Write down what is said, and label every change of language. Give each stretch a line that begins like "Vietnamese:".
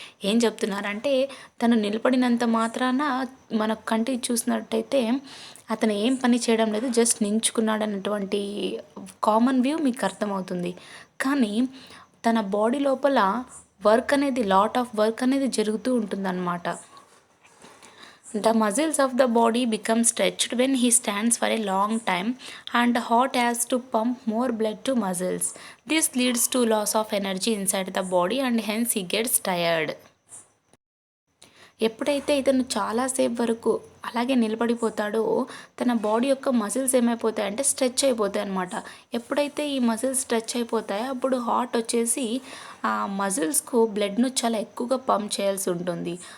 Telugu: ఏం చెప్తున్నారంటే, తను నిలబడినంత మాత్రాన మన కంటికి చూసినట్టయితే అతను ఏం పని చేయడం లేదు, జస్ట్ నించుకున్నాడు అన్నటువంటి కామన్ వ్యూ మీకు అర్థమవుతుంది. కానీ తన బాడీ లోపల వర్క్ అనేది, లాట్ ఆఫ్ వర్క్ అనేది జరుగుతూ ఉంటుందన్నమాట.
English: The muscles of the body become stretched when he stands for a long time, and the heart has to pump more blood to muscles. This leads to loss of energy inside the body and hence he gets tired.
Telugu: ఎప్పుడైతే ఇతను చాలాసేపు వరకు అలాగే నిలబడిపోతాడో తన body యొక్క muscles ఏమైపోతాయంటే stretch అయిపోతాయి అన్నమాట. ఎప్పుడైతే ఈ మజిల్స్ స్ట్రెచ్ అయిపోతాయో అప్పుడు హార్ట్ వచ్చేసి ఆ మజిల్స్కు బ్లడ్ను చాలా ఎక్కువగా పంప్ చేయాల్సి ఉంటుంది.